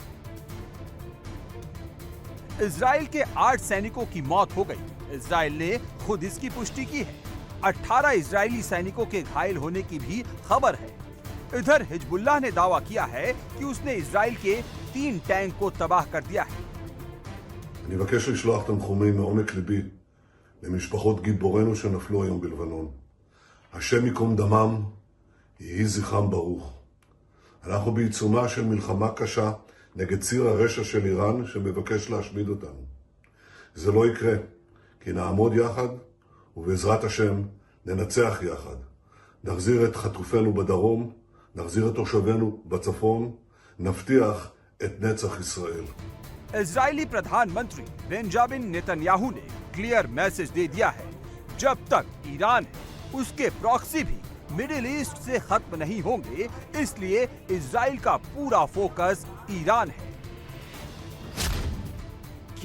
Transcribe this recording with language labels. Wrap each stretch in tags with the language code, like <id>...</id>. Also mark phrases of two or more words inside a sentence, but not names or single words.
<hi>इजराइल के 8 सैनिकों की मौत हो गई। इजराइल ने खुद इसकी पुष्टि की है। 18 इजरायली सैनिकों के घायल होने की भी खबर है। इधर हिजबुल्लाह ने दावा किया है कि उसने इजराइल के 3 टैंक को तबाह कर दिया है।</hi> <he>אני מבקש לשלוח תנחומים מעומק ליבי למשפחות גיבורינו שנפלו היום בלבנון. השם ייקום דמם, יהי זכרם ברוך. אנחנו בעיצומה של מלחמה קשה נגד ציר הרשע של איראן שמבקש להשמיד אותנו. זה לא יקרה, כי נעמוד יחד ובעזרת השם ננצח יחד. נחזיר את חטופינו בדרום, נחזיר את תושבינו בצפון, נבטיח את נצח ישראל.</he> <hi>इजरायली प्रधानमंत्री बेंजामिन नेतन्याहू ने</hi> <en>clear message</en> <hi>दे दिया है, जब तक ईरान है उसके प्रॉक्सी भी मिडिल ईस्ट से खत्म नहीं होंगे, इसलिए इजराइल का पूरा फोकस ईरान है।</hi>